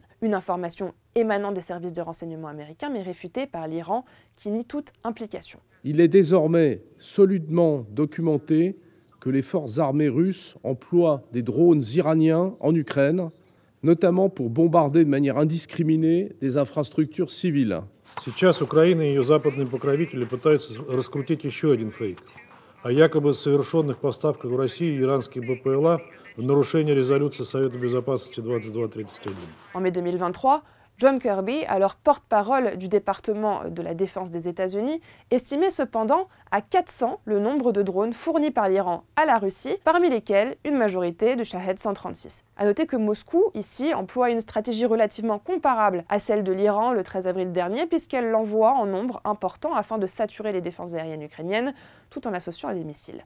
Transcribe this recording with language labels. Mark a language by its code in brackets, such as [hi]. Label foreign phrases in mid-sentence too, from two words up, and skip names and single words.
[fr] Une information émanant des services de renseignement américains mais réfutée par l'Iran qui nie toute implication. Il est désormais solidement documenté que les forces armées russes emploient des drones iraniens en Ukraine, notamment pour bombarder de manière indiscriminée des infrastructures civiles. [ru] Сейчас Украина и ее западные покровители пытаются раскрутить еще один фейк о якобы совершенных поставках в Россию иранских БПЛА в нарушение резолюции Совета безопасности 2231. [fr] En mai 2023, John Kirby, alors porte-parole du département de la défense des États-Unis, estimait cependant à 400 le nombre de drones fournis par l'Iran à la Russie, parmi lesquels une majorité de Shahed 136. A noter que Moscou, ici, emploie une stratégie relativement comparable à celle de l'Iran le 13 avril dernier, puisqu'elle l'envoie en nombre important afin de saturer les défenses aériennes ukrainiennes, tout en l'associant à des missiles.